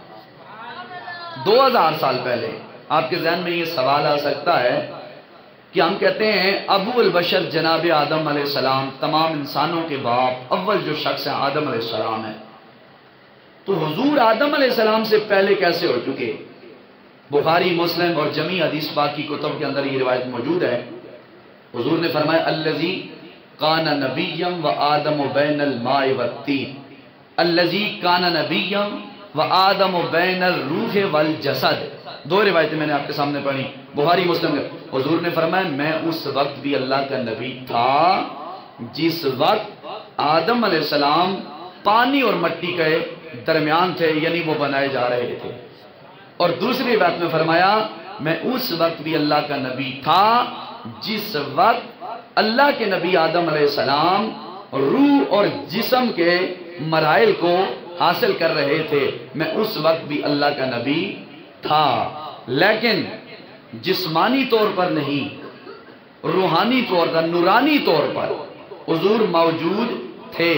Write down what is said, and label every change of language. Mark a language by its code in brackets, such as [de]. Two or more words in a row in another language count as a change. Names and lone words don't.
[ur] 2000 سال پہلے آپ کے ذہن میں یہ سوال آ سکتا ہے کہ ہم کہتے ہیں ابو البشر جناب آدم علیہ السلام، تمام انسانوں کے باپ، اول جو شخص ہے آدم علیہ السلام ہے، تو حضور آدم علیہ السلام سے پہلے کیسے ہو چکے؟ بخاری، مسلم اور جمیع حدیث پاک کی کتب کے اندر یہ روایت موجود ہے۔ حضور نے فرمایا [ar] الذی کان نبیا و آدم بین الماء والطین، الذی کان نبیا و آدم بین الروح والجسد۔ [ur] دو روایتیں میں نے آپ کے سامنے پڑھی، بخاری مسلم کے۔ حضور نے فرمایا میں اس وقت بھی اللہ کا نبی تھا جس وقت آدم علیہ السلام پانی اور مٹی کے درمیان تھے، یعنی وہ بنائے جا رہے تھے۔ اور دوسری بات میں فرمایا میں اس وقت بھی اللہ کا نبی تھا جس وقت اللہ کے نبی آدم علیہ السلام روح اور جسم کے مراحل کو حاصل کر رہے تھے، میں اس وقت بھی اللہ کا نبی تھا، لیکن جسمانی طور پر نہیں، روحانی طور پر، نورانی طور پر حضور موجود تھے۔